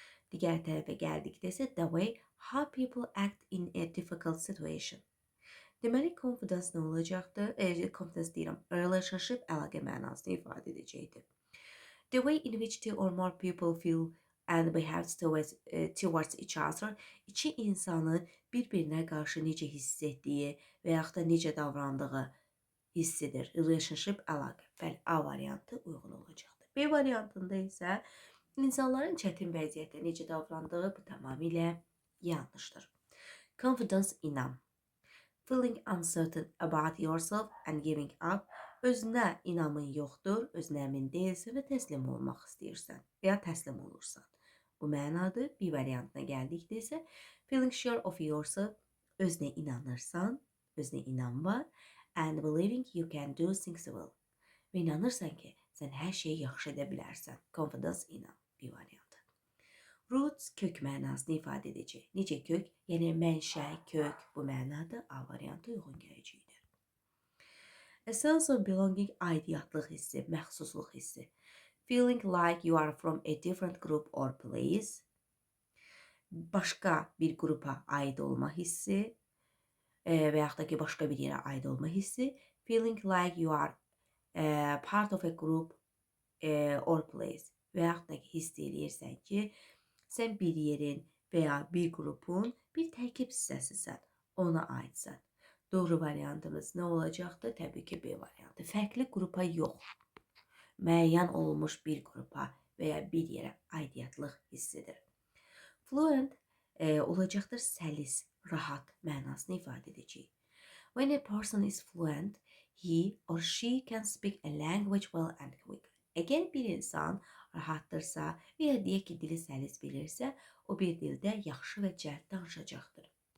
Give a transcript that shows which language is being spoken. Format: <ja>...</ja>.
<az>Digər tərəfə gəldikdə isə</az> <en>the way how people act in a difficult situation.</en> <az>Deməli, confidence nə olacaqdır? Confidence deyirəm, relationship əlaqə mənasını ifadə edəcəkdir.</az> <en>The way in which two or more people feel and behave towards each other.</en> <az>İki insanı bir-birinə qarşı necə hiss etdiyi və yaxud da necə davrandığı hissidir. Relationship əlaqə. Bəli, A variantı uyğun olacaqdır. B variantında isə İnsanların çətin vəziyyətdə necə davrandığı bu tamamilə yanlışdır. Confidence inam.</az> <en>Feeling uncertain about yourself and giving up.</en> <az>Özünə inamın yoxdur, özünə əmin deyilsən və təslim olmaq istəyirsən və ya təslim olursan. Bu mənadır. B variantına gəldikdə isə</az> <en>feeling sure of yourself,</en> <az>özünə inanırsan özünə inam var.</az> <en>And believing you can do things well.</en> <az>Və inanırsan ki, sən hər şeyi yaxşı edə bilərsən. Confidence, inam bir variantı. Roots kök mənasını ifadə edəcək. Necə kök? Yəni mənşə, kök bu mənada A variantı uyğun gələcəkdir. A sense of belonging aidiyyətlıq hissi, məxsusluq hissi.</az> <en>Feeling like you are from a different group or place.</en> <az>Başqa bir qrupa aid olma hissi və yaxud da ki, başqa bir yerə aid olma hissi.</az> <en>Feeling like you are part of a group or place</en> <az>və yaxud da ki, hiss edirsən ki, sən bir yerin və ya bir qrupun bir tərkib hissəsisən, ona aidsən. Doğru variantımız nə olacaqdır? Təbii ki, B variantı. Fərqli qrupa yox, müəyyən olmuş bir qrupa və ya bir yerə aidiyyətlıq hissidir. Fluent olacaqdır səlis, rahat mənasını ifadə edəcək.</az> <en>When a person is fluent, he or she can speak a language well and quickly.</en> <az>Əgər bir insan rahatdırsa və ya deyək ki, dili səlis bilirsə, o bir dildə yaxşı və cəld danışacaqdır.</az>